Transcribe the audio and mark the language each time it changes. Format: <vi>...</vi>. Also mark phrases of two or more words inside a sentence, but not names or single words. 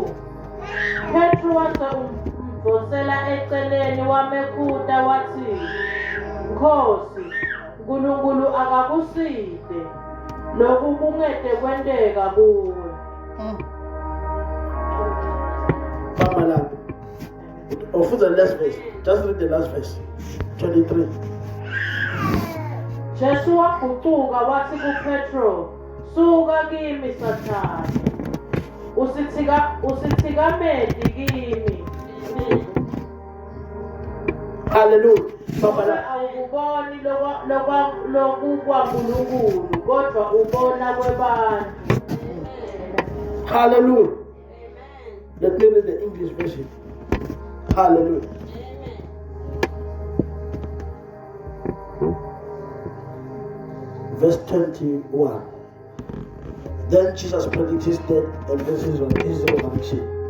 <ss>Petru wasemvosela eceleni wamekhuta wathi, Nkosi, uNkulunkulu akakuside lokhu kungede kwenteka kuwe. Mama lapho.</ss> <en>For the last verse. Just read the last verse. 23.</en> <ss>Jesu waguquka wathi kuPetro, suka kimi Sathane. Usithikamedi kimi. Hallelujah. Mama lapho. Awukuboni lokwaNkulunkulu kodwa ubona kwebantu. Hallelujah.</ss> <en>Let me read the English version. Hallelujah. Verse 21. Then Jesus predicted his death and his resurrection.</en>